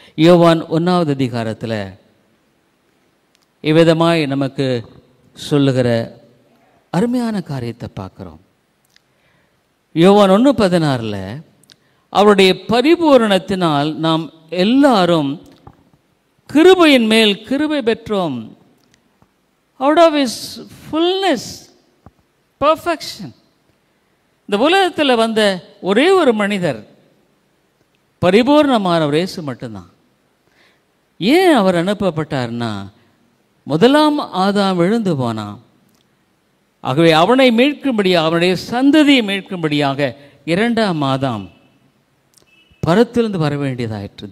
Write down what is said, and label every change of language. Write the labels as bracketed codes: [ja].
[ta] யோவான் 1வது அதிகாரத்தில் இவ்விதமாய் நமக்கு சொல்லுகிற அருமையான காரியத்தை பார்க்குறோம். யோவான் 1:16 அவருடைய பரிபூரணத்தினால் நாம் எல்லாரும் கிருபையின் மேல் கிருபை பெற்றோம். [en] Out of his fullness, perfection. [ta] இந்த உலகத்தில் வந்த ஒரே ஒரு மனிதர் பரிபூர்ணமானவர் இயேசு மட்டும்தான். ஏன் அவர் அனுப்பப்பட்டார்னா, முதலாம் ஆதாம் விழுந்து போனான். ஆகவே அவனை மீட்கும்படியாக, அவனுடைய சந்ததியை மீட்கும்படியாக 2ஆம் ஆதாம் பரத்திலிருந்து வர வேண்டியதாயிற்று.